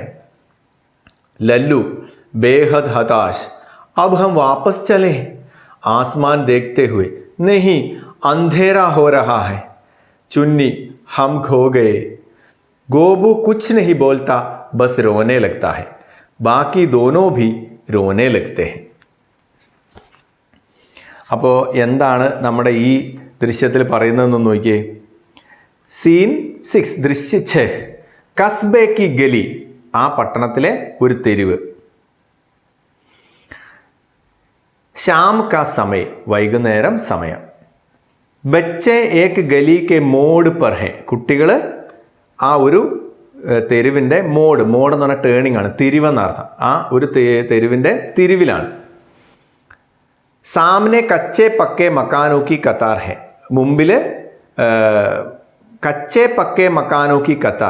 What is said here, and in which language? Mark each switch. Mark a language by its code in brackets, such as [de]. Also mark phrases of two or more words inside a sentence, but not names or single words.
[hi] लल्लू बेहद हताश, अब हम वापस चलें? आसमान देखते हुए, नहीं, अंधेरा हो रहा है। चुन्नी, हम खो गए। गोपू कुछ नहीं बोलता, बस रोने लगता है। बाकी दोनों भी रोने लगते हैं. [ml] അപ്പോൾ എന്താണ് നമ്മുടെ ഈ ദൃശ്യത്തിൽ പറയുന്നതെന്ന് നോക്കിയേ. സീൻ 6 [hi] दृश्य 6 कस्बे की गली, [ml] ആ പട്ടണത്തിലെ ഒരു തെരുവ്. [hi] शाम का समय, [ml] വൈകുന്നേരം സമയം. [hi] ബच्चे एक गली के मोड़ पर हैं, [ml] കുട്ടികൾ ആ ഒരു തെരുവിൻ്റെ മോഡ് എന്ന് പറഞ്ഞാൽ ടേണിംഗ് ആണ്, തിരിവെന്നർത്ഥം. ആ ഒരു തെരുവിൻ്റെ തിരിവിലാണ്. [hi] सामने कच्चे पक्के मकानों की कतार है, മുമ്പിൽ कच्चे पक्के मकानों की कतार.